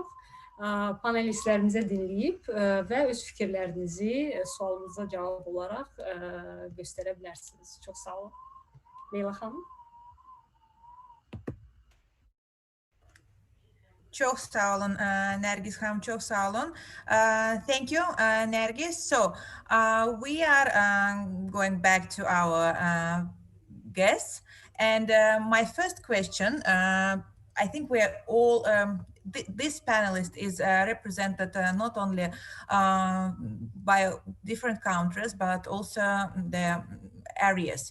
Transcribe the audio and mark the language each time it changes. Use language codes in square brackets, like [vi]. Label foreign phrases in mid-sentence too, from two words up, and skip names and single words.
[az] Panelistlərimizə dinləyib və öz fikirlərinizi sualınıza cavab olaraq göstərə bilərsiniz. Çox sağ olun. Leyla xanım. [tr] Çok sağ olun Nergiz Hanım, çok sağ olun. [en] Thank you Nergiz. So we are going back to our guests, and my first question, I think we are all, this panelist is represented not only by different countries, but also the areas.